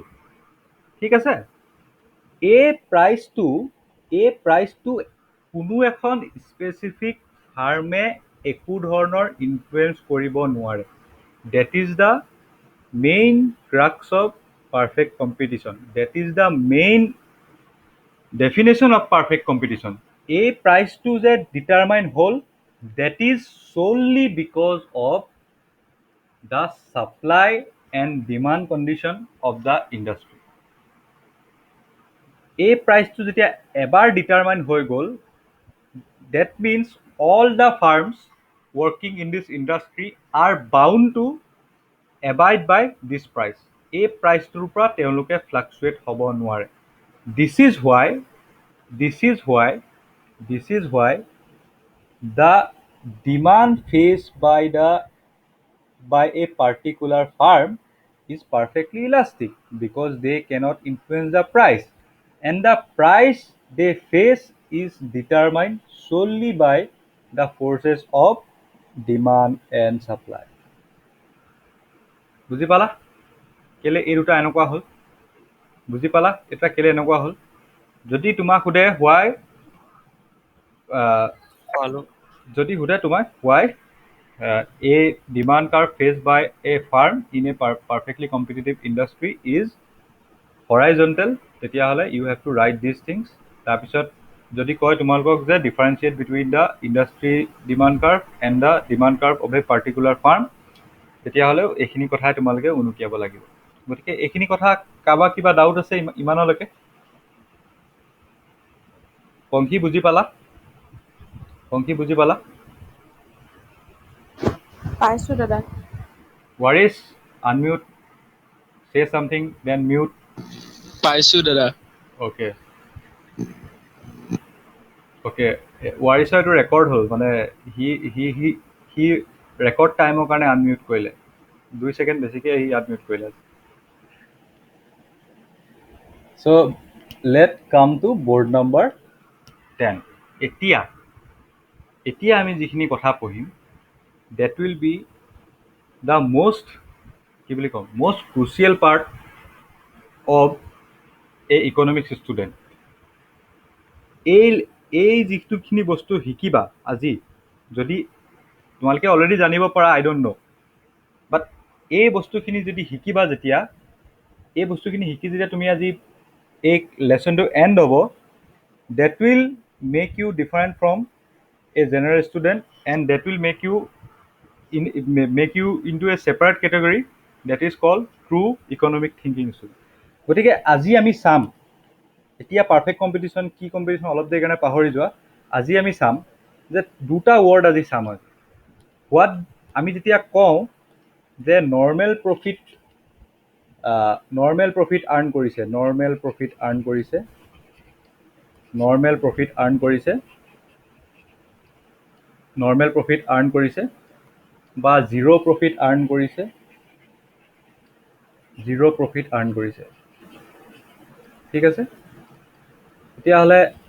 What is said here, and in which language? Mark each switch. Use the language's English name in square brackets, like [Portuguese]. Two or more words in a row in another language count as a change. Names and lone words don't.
[Assamese] ঠিক আছে, এই প্ৰাইচটো কোনো এখন [English] specific firm [Assamese] একো ধৰণৰ ইনফ্লুৱেঞ্চ কৰিব নোৱাৰে। [English] That is the main crux of perfect competition. That is the main definition of perfect competition. [Assamese] এই প্ৰাইচটো যে ডিটাৰমাইন হ'ল, [English] That is solely because of the supply and demand condition of the industry. [Assamese] এই প্ৰাইচটো যেতিয়া এবাৰ ডিটাৰমাইন হৈ গ'ল, [English] that means all the firms working in this industry are bound to abide by this price. [Assamese] এই প্ৰাইচটোৰ পৰা তেওঁলোকে ফ্লাকচুৱেট হ'ব নোৱাৰে। [English] This is why the demand faced by a particular firm is perfectly elastic, because they cannot influence the price, and the price they face is determined solely by the forces of demand and supply. [Assamese] বুজি পালা কেলে এই দুটা এনেকুৱা হ'ল? বুজি পালা এটা কেলে এনেকুৱা হ'ল? যদি তোমাক সোধে হোৱাই, যদি সোধে তোমাক হোৱাই [English] a demand curve faced by a firm in a perfectly competitive industry is horizontal, তেতিয়াহ'লে you have to write these things. [Assamese] তাৰপিছত যদি কয় তোমালোকক যে [English] differentiate between the industry demand curve and the demand curve of a particular firm, [Assamese] তেতিয়াহ'লে এইখিনি কথাই তোমালোকে উনুকিয়াব লাগিব। গতিকে এইখিনি কথা কাৰোবাৰ কিবা ডাউট আছে ইমানলৈকে? পংখী বুজি পালা? পংখী বুজি পালা? পাইছোঁ দাদা। [English] Waris, unmute, say something, then mute. [Assamese] পাইছোঁ দাদা। Okay. Warisৰ এইটো ৰেকৰ্ড হ'ল, মানে সি [English] record time [Assamese] কাৰণে আনমিউট কৰিলে। 2 ছেকেণ্ড বেছিকৈ সি আনমিউট কৰিলে। [English] So let's come to board number 10. [Assamese] এতিয়া আমি যিখিনি কথা পঢ়িম, [English] that will be the most [Assamese] কি বুলি ক'ম [English] most crucial part of a economics student [Assamese] এই যিখিনি বস্তু শিকিবা আজি যদি তোমালোকে অলৰেডি জানিব পাৰা [English] I don't know but [Assamese] এই বস্তুখিনি যদি শিকিবা যেতিয়া এই বস্তুখিনি শিকি যেতিয়া তুমি আজি এই লেচনটো এণ্ড হ'ব [English] that will make you different from a general student and that will make you into a separate category that is called true economic thinking student [Assamese] গতিকে আজি আমি চাম এতিয়া [English] perfect competition [Assamese] কি কম্পিটিশ্যন অলপ দেৰি কাৰণে পাহৰি যোৱা আজি আমি চাম যে দুটা ৱৰ্ড আজি চাম হোৱাট আমি যেতিয়া কওঁ যে [English] normal profit [Assamese] আৰ্ণ কৰিছে [English] normal profit earn [Assamese] কৰিছে বা [English] zero profit earn [Assamese] কৰিছে ঠিক আছে তেতিয়াহ'লে